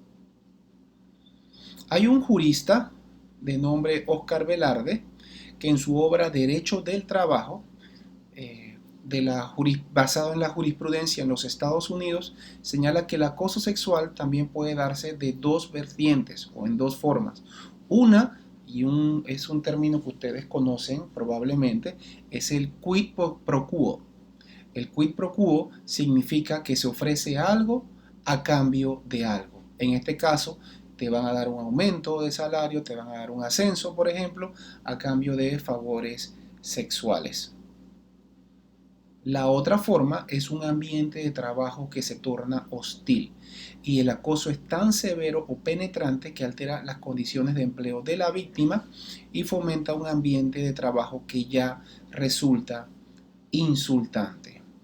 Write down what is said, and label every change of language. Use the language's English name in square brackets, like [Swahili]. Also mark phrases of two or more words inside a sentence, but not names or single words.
[Spanish] Hay un jurista de nombre Oscar Velarde que, en su obra Derecho del Trabajo, basado en la jurisprudencia en los Estados Unidos, señala que el acoso sexual también puede darse de dos vertientes o en dos formas. Una, es un término que ustedes conocen probablemente, es el [Latin] quid pro quo. [Spanish] El [Latin] quid pro quo [Spanish] significa que se ofrece algo a cambio de algo. En este caso, te van a dar un aumento de salario, te van a dar un ascenso, por ejemplo, a cambio de favores sexuales. La otra forma es un ambiente de trabajo que se torna hostil, y el acoso es tan severo o penetrante que altera las condiciones de empleo de la víctima y fomenta un ambiente de trabajo que ya resulta insultante.